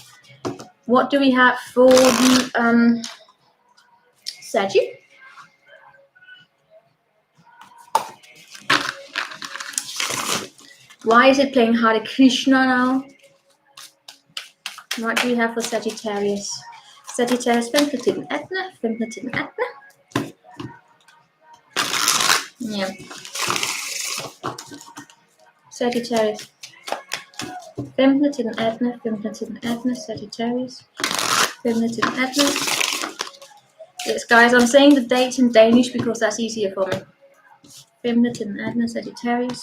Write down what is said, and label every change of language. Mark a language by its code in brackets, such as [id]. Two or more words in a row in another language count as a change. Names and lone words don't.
[en] What do we have for the Saggy? Why is it playing Hare Krishna now? What do we have for Sagittarius? [da] Sagittarius 15 til den 18. 15 til den 18. Ja. Sagittarius. 15 til den 18. 15 til den 18. Sagittarius. 15 til den 18. [en] Yes, guys, I'm saying the dates in Danish because that's easier for me. [da] 15 til den 18. Sagittarius.